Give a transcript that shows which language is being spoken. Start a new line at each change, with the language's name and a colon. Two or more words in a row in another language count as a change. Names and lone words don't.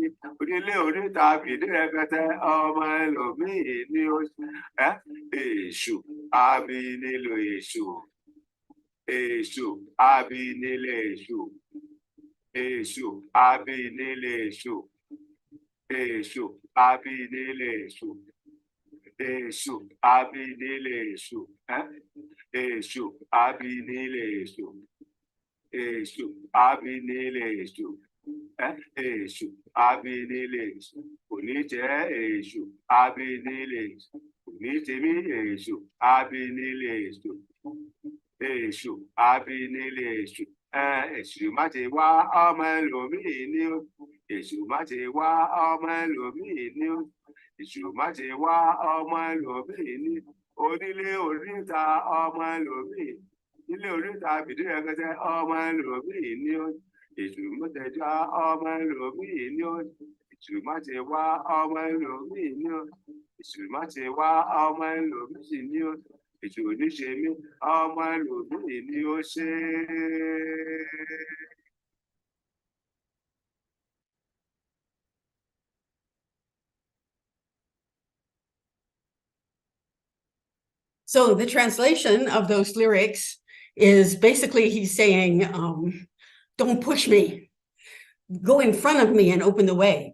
Yoruba: onílé oríta bìdí rẹpẹtẹ ọmọ ẹlòmíì ní èṣù àbí nílò èṣù èṣù àbí nílé èṣù èṣù àbí nílé èṣù èṣù àbí nílé èṣù èṣù àbí nílé èṣù èṣù àbí nílé èṣù. Eshu, abinile Eshu, Eshu, abinile Eshu, Unije Eshu, abinile Eshu, Unitimi Eshu, abinile Eshu, Eshu, abinile Eshu, Eshu mate wa ọmọ ẹlòmíì ni o, Eshu mate wa ọmọ ẹlòmíì ni o, Eshu mate wa ọmọ ẹlòmíì ni, onílé oríta ọmọ ẹlòmíì. Ilé oríta bìdí rẹ̀kẹ̀tẹ̀ ọmọ ẹlòmíì ní ó èṣù mọ́tẹ̀já ọmọ ẹlòmíì ní ó èṣù má ti wá ọmọ ẹlòmíì ní ó èṣù má ti wá ọmọ ẹlòmíì ní ó èṣù oníṣe mí ọmọ ẹlòmíì ní ó ṣe.
English: So the translation of those lyrics is basically he's saying, don't push me, go in front of me and open the way.